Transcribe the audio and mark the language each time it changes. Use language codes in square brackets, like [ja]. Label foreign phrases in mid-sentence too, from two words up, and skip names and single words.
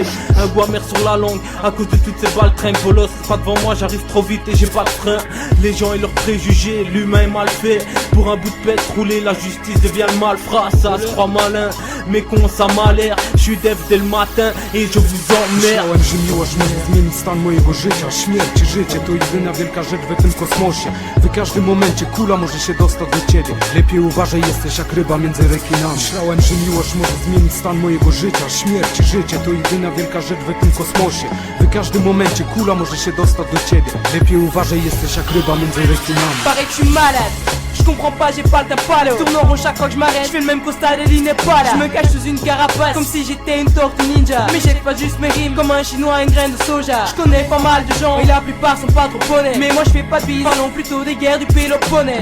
[fr] Un goût amer sur la langue à cause de toutes ces balles trinques. Bolos, pas devant moi, j'arrive trop vite et j'ai pas de frein. Les gens et leurs préjugés, l'humain est mal fait. Pour un bout de pète roulé, la justice devient le malfrat. Ça se croit malin, mais con ça m'a l'air. J'suis dev dès le matin et je vous emmerde. [pl] Myślałem, że miłość może zmienić stan mojego życia. Śmierć i życie to jedyna wielka rzecz w tym kosmosie. W każdym momencie kula może się dostać do ciebie. Lepiej uważaj, jesteś jak ryba między rekinami. Myślałem, że miłość może zmienić stan mojego życia. Śmierć i życie to jedyna wielka rzecz w tym kosmosie. W każdym momencie kula może się dostać do ciebie. Lepiej uważaj, jesteś jak ryba między rekinami. [fr] Paraît que je suis malade, je comprends pas, j'ai pas le temps palo. Tourne en rond chaque fois que je m'arrête, je fais le même constat, Lily n'est pas là. Je me cache sous une carapace, comme si j'étais une tortue ninja. Mais jette pas juste mes rimes, comme un chinois une graine de soja. Je connais pas mal de gens, et la plupart sont pas trop honnêtes. Mais moi je fais pas de bise, parlons plutôt des guerres du Péloponnèse.